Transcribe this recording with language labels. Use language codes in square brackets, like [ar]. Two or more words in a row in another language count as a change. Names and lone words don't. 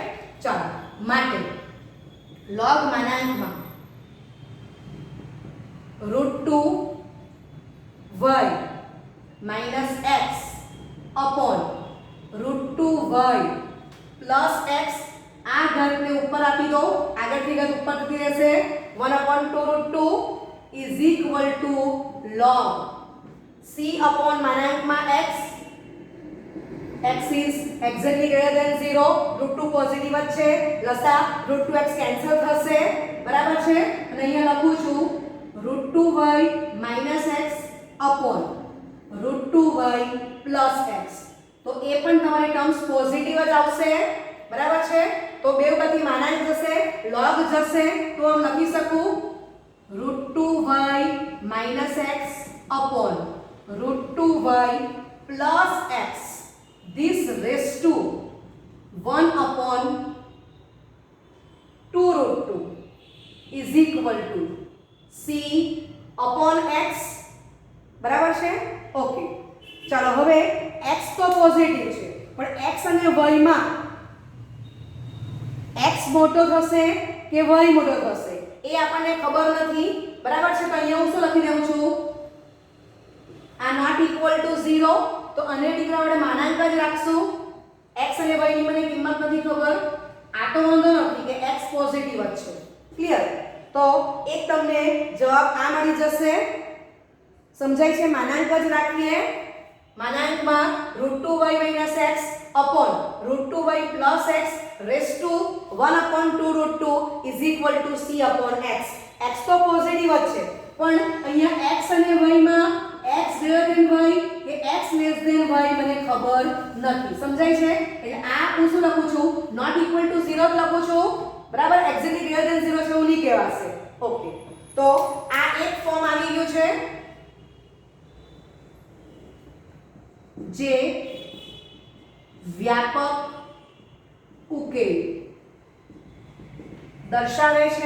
[gu] ચાલો માટે log માનાંકમાં [en] √2 y minus x upon √2 y plus x, [gu] આ ઘાતને ઉપર આપી દો, આગળથી ઘાત ઉપર જતી રહેશે, 1/2√2 [en] is equal to log c upon [gu] માનાંકમાં x, [en] x is exactly greater than 0, [gu] √2 પોઝિટિવ જ છે, લસા √2x કેન્સલ થશે, બરાબર છે. અને અહીંયા લખું છું [en] √2y minus x upon √2y plus x, [gu] તો એ પણ તમારી ટર્મ્સ પોઝિટિવ જ આવશે, બરાબર છે. તો બે બધી માનાંક જશે, log જશે, તો હું લખી શકું [en] √2y minus x upon √2y plus x, this raised to 1/2√2 is equal to c upon x, [gu] બરાબર છે. ઓકે, ચાલો હવે x તો પોઝિટિવ છે, પણ x અને y માં x મોટો થશે કે y મોટો થશે એ આપણને ખબર નથી, બરાબર છે. તો અહીંયા હું શું લખી દઉં છું, આ [en] not equal to 0, [gu] તો અને દીકરા આપણે માનાંક જ રાખશું. x અને y ની મને કિંમત નથી ખબર, આ તો વાંધો નથી કે x પોઝિટિવ જ છે, ક્લિયર. તો એક તમને જવાબ આ મળી જશે, સમજાય છે. માનાંક જ રાખીએ, માનાંકમાં [en] √2y minus x upon √2y plus x raised to 1/2√2 is equal to c upon x. [gu] x તો પોઝિટિવ જ છે, પણ અહીંયા x અને y માં [en] x greater than y [gu] કે [en] x less than y [gu] મને ખબર નથી, સમજાય છે. એટલે આ હું શું લખું છું, [en] not equal to 0 [gu] લખું છું, બરાબર. [en] exactly greater than 0 [gu] છે એવું નહીં કહેવાશે. ઓકે, તો આ એક ફોર્મ આવી ગયું છે જે વ્યાપક ઉકેલ દર્શાવે છે.